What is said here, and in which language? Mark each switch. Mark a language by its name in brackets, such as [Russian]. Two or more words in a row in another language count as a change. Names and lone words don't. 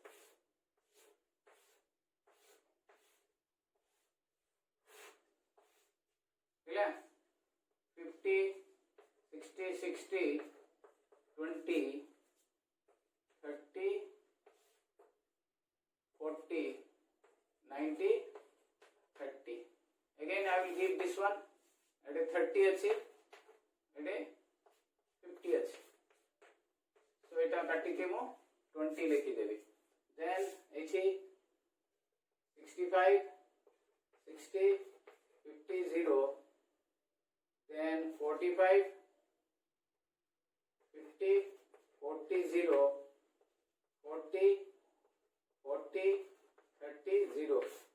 [English] clear 50 60 60 20 30 40 [Odia] 90 30 [English] again I will give this one [Odia] ଏଠି 30 ଅଛି ଏଠି 50 ଅଛି so ଏଟା କାଟି କେ ମୁ 20 ଲେଖି ଦେବି then एठी 65 60 50 0 then 45 50 40 0 40 40 30 0